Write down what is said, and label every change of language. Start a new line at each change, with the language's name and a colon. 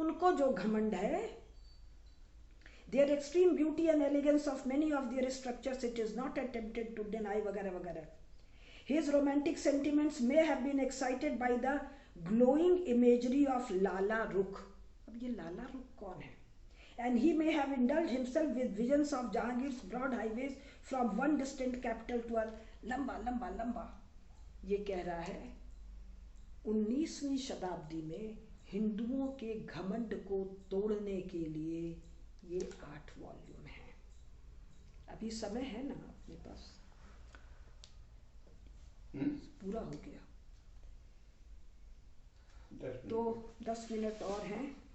Hindi: उनको जो घमंड है,
English: Their extreme beauty and elegance of many of their structures it is not attempted to deny वगैरह वगैरह। His romantic sentiments may have been excited by the glowing imagery of Lalla Rookh.
Hindi: अब ये लाला रुख कौन है?
English: And he may have indulged himself with visions of Jahangir's broad highways from one distant capital to a
Hindi: लंबा लंबा लंबा। ये कह रहा है 19वीं शताब्दी में हिंदुओं के घमंड को तोड़ने के लिए ये 8 वॉल्यूम है। अभी समय है ना अपने पास? पूरा हो गया तो 10 मिनट और हैं।